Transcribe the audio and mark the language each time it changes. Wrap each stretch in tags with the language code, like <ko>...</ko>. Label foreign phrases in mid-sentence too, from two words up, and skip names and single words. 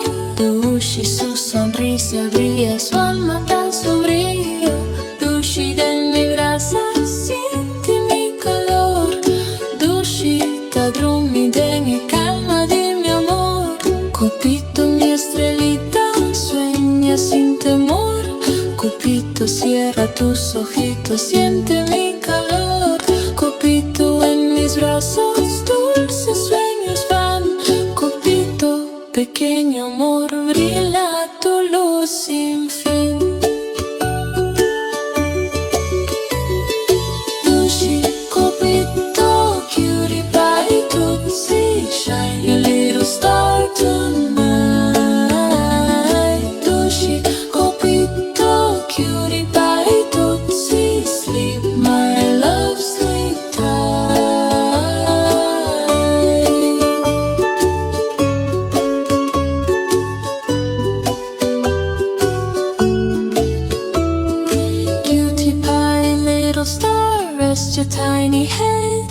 <es>Tushy, su sonrisa brilla, su alma tan sombrío. Tushy, de mi brasa, siente mi calor. Tushy, ta dormi, dengue calma de mi amor. Copito, mi estrellita, sueña sin temor. Copito, cierra tus ojitos, siente mi calor. Copito, en mis brazos, dulces sueños van. Copito, pequeño amor, brilla tu luz sin fin. Tushy, copito,</es> <en>cutie pie, tootsie, shine your little star tonight. Tushy, copito, cutie pie, tootsie, sleep, my love, sleep rest your tiny head.</en>